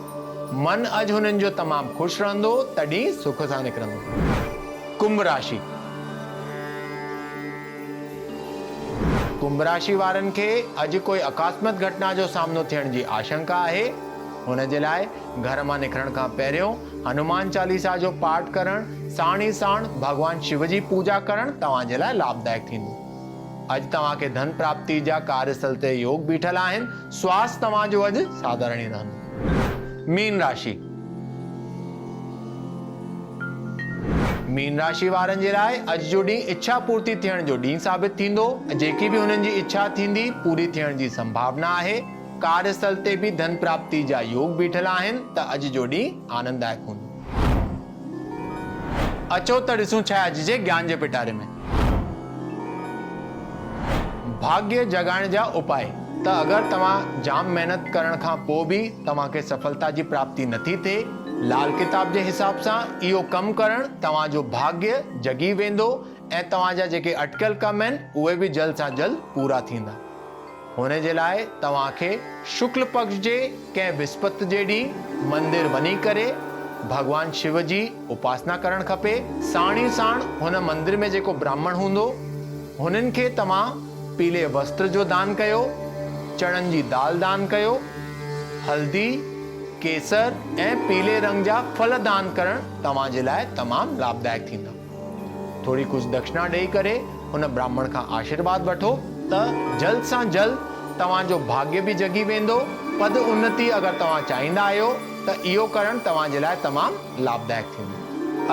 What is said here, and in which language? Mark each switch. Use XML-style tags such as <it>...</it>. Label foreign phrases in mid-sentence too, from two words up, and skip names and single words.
<sd>मन अॼु हुननि जो तमामु खुश रहंदो, तॾहिं सुख सां निकिरंदो। कुंभ राशि। कुंभ राशि वारनि खे अॼु कोई आकस्मिक घटना जो सामनो थियण जी आशंका आहे। हुन जे लाइ घर मां निकिरण खां पहिरियों हनुमान चालीसा जो पाठ करणु, साण ई साण भगवान शिव जी पूजा करणु तव्हां जे लाइ लाभदायक थींदो। अॼु तव्हांखे धन प्राप्ति जा कार्यस्थल ते योग बीठल आहिनि। स्वास्थ्य तव्हांजो अॼु साधारण ई रहंदो। मीन राशि। मीन राशि वारनि जे लाइ अॼु जो ॾींहुं इच्छा पूर्ति थियण जो ॾींहुं साबित थींदो। जेकी भी हुननि जी इच्छा थींदी पूरी थियण जी संभावना आहे। कार्यस्थल ते भी धन प्राप्ति जा योग बीठल आहिनि, त अॼु जो ॾींहुं आनंददायक हूंदो। अचो त ॾिसूं छा अॼु जे ज्ञान जे पिटारे में। भाग्य जगाइण जा उपाय। त अगर तव्हां जाम मेहनत करण खां पोइ भी तव्हांखे सफलता जी प्राप्ति नथी थिए, लाल किताब जे हिसाब सां इहो कमु करण तव्हांजो भाग्य जगी वेंदो ऐं तव्हांजा जेके अटकियल कम आहिनि उहे बि जल्द सां जल्द पूरा थींदा। हुन जे लाइ तव्हांखे शुक्ल पक्ष जे कंहिं विस्पति जे ॾींहुं मंदिर वञी करे भगवान शिव जी उपासना करणु खपे। साण ई साण हुन मंदिर में जेको ब्राह्मण हूंदो हुननि खे तव्हां पीले वस्त्र जो दान कयो, चणनि जी दाल दान कयो, हल्दी, केसर ऐं पीले रंग जा फल दान करणु तव्हांजे लाइ तमामु लाभदायक थींदा। थोड़ी कुछ दक्षिणा ॾेई करे हुन ब्राह्मण खां आशीर्वाद वठो त जल्द सां जल्द तव्हांजो भाग्य बि जगी वेंदो। पद उन्नति अगरि तव्हां चाहींदा आहियो त इहो करणु तव्हांजे लाइ तमामु लाभदायक थींदो।</sd>